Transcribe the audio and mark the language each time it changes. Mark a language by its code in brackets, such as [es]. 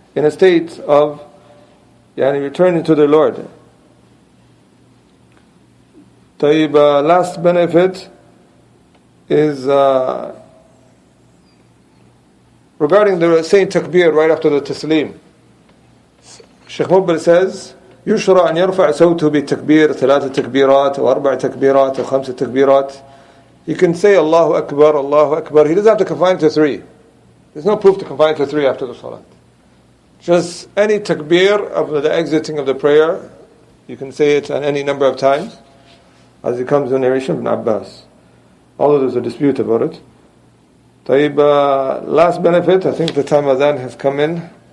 [en] in a state of returning to their Lord. Last benefit is regarding the saying takbir right after the taslim. Shaykh Mubil says, [ar] يشرع أن يرفع صوته بتكبير 3 تكبيرات أو 4 تكبيرات أو 5 تكبيرات. [en] You can say Allahu Akbar, Allahu Akbar. He doesn't have to confine to 3. There's no proof to confine to 3 after the salat. Just any takbir of the exiting of the prayer, you can say it on any number of times, as it comes in the narration of Ibn Abbas. Although there's a dispute about it. Last benefit, I think the time of adhan has come in.